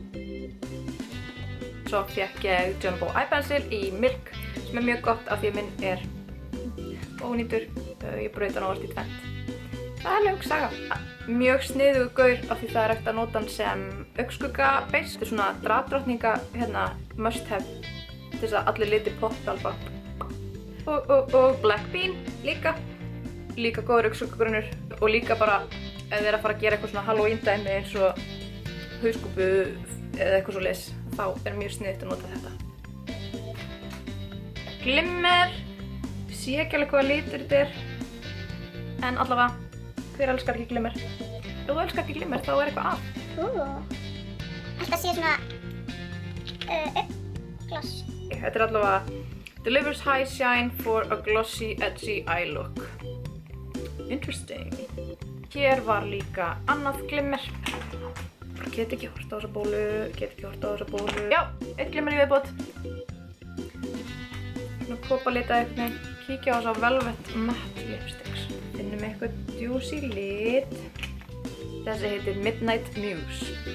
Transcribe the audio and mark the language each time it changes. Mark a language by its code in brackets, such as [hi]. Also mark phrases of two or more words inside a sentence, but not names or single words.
[is] Svo fekk ég Jumbo Eye Pencil í Milk sem er mjög gott af því að minn er ónýtur. Ég braut hann ávart í tvennt. Það er löng saga. Mjög sniðugur gaur af því það er hægt að nota hann sem augnskugga base. Þetta er svona dragdrottninga [en] must have [is] til þess að allir litir poppa alveg. Og Black Bean líka. Líka góður augnskuggagrunur og líka bara ef þið er að fara að gera eitthvað svona Halloween dæmi eins og hauskúpu eða eitthvað svoleiðis, þá er mjög sniðugt að nota þetta. Glimmer. Ég sé ekki alveg hvaða litur þetta er. En allavega, hver elskar ekki glimmer? Ef þú elskar ekki glimmer, þá er eitthvað að. Alltaf sé svona gloss. Þetta er allavega [en] Delivers high shine for a glossy, edgy eye look. [is] Interesting. Hér var líka annað glimmer. Get ekki hort á þessa bólu. Já, eitt glimmer í viðbót. Svona kopalita eitthvað. Kíkja á þessa Velvet Matte Lipsticks. Finnum eitthvað juicy lit. Þessi heitir Midnight Muse.